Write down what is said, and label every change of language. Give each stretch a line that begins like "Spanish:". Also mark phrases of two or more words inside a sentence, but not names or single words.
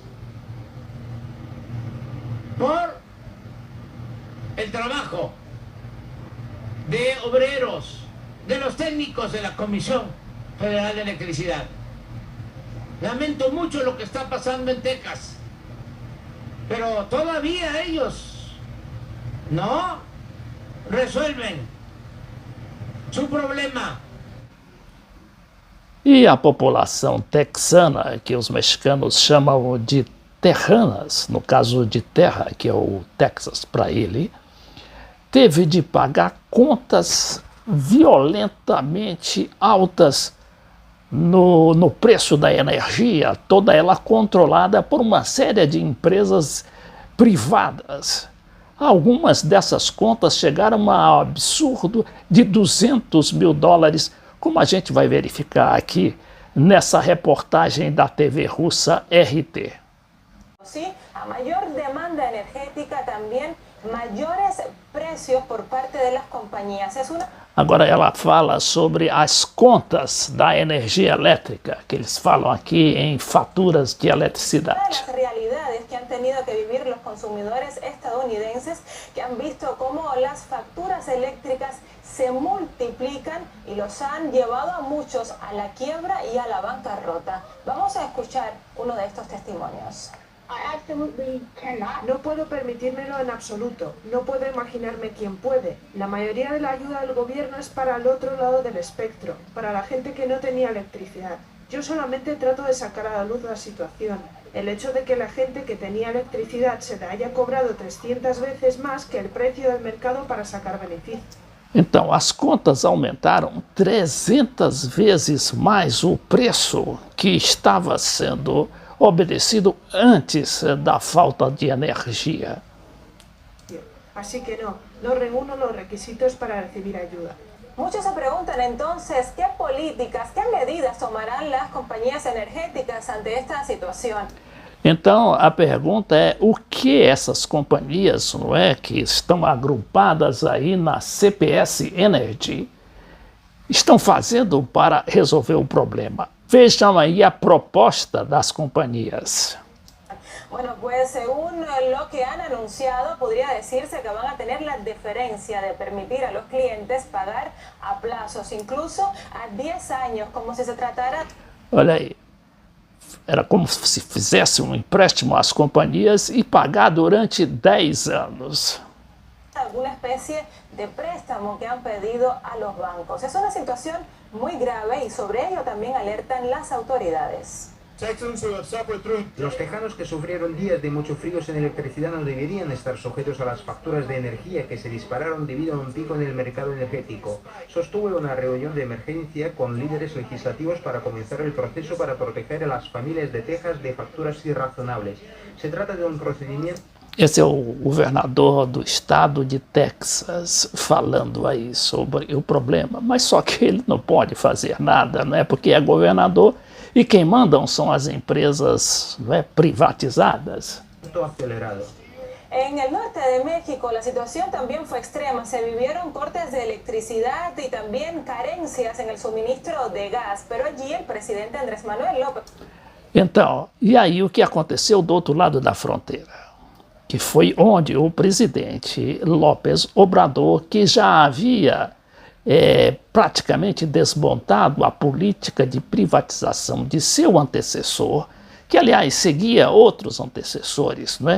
Spanish: Por el trabajo de obreros, de los técnicos de la Comisión Federal de Electricidad. Lamento mucho lo que está pasando en Texas, pero todavía ellos no resuelven su problema.
Portuguese: E a população texana, que os mexicanos chamam de terranas, no caso de terra, que é o Texas para ele, teve de pagar contas violentamente altas no preço da energia, toda ela controlada por uma série de empresas privadas. Algumas dessas contas chegaram a um absurdo de $200 mil, como a gente vai verificar aqui nessa reportagem da TV russa RT.
Spanish: Sí, a mayor demanda energética también mayores precios por parte de las compañías.
Portuguese: Agora ela fala sobre as contas da energia elétrica, que eles falam aqui em faturas de eletricidade.
Spanish: Las realidades que han tenido que vivir los consumidores estadounidenses, que han visto cómo las facturas eléctricas se multiplican y los han llevado a muchos a la quiebra y a la bancarrota. Vamos a escuchar uno de estos testimonios. No puedo permitírmelo en absoluto. No puedo imaginarme quién puede. La mayoría de la ayuda del gobierno es para el otro lado del espectro, para la gente que no tenía electricidad. Yo solamente trato de sacar a la luz la situación. El hecho de que la gente que tenía electricidad se le haya cobrado 300 veces más que el precio del mercado para sacar beneficio.
Portuguese: Então, as contas aumentaram 300 vezes mais o preço que estava sendo obedecido antes da falta de energia.
Spanish: Así que no reúno los requisitos para recibir ayuda. Muchos se preguntan entonces qué políticas, qué medidas tomarán las compañías energéticas ante esta situación.
Portuguese: Então, a pergunta é o que essas companhias, não é, que estão agrupadas aí na CPS Energy, estão fazendo para resolver o problema? Vejam aí a proposta das companhias.
Spanish: Bueno, pues según lo que han anunciado, podría decirse que van a tener la deferencia de permitir a los clientes pagar a plazos, incluso a 10 años, como si se tratara...
Portuguese: Olha aí, era como se fizesse um empréstimo às companhias e pagar durante 10 anos.
Spanish: alguna especie de préstamo que han pedido a los bancos. Es una situación muy grave y sobre ello también alertan las autoridades. Los tejanos que sufrieron días de mucho frío sin electricidad no deberían estar sujetos a las facturas de energía que se dispararon debido a un pico en el mercado energético. Sostuve una reunión de emergencia con líderes legislativos para comenzar el proceso para proteger a las familias de Texas de facturas irrazonables. Se trata de un procedimiento...
Portuguese: Esse é o governador do estado de Texas falando aí sobre o problema, mas só que ele não pode fazer nada, não é? Porque é governador e quem mandam são as empresas, não é, privatizadas.
Spanish: acelerado. En el norte de México la situación también fue extrema. Se vivieron cortes de electricidad y también carencias en el suministro de gas. Pero allí el presidente Andrés Manuel López...
Portuguese: Então, e aí o que aconteceu do outro lado da fronteira? Que foi onde o presidente López Obrador, que já havia praticamente desmontado a política de privatização de seu antecessor, que aliás seguia outros antecessores, não é?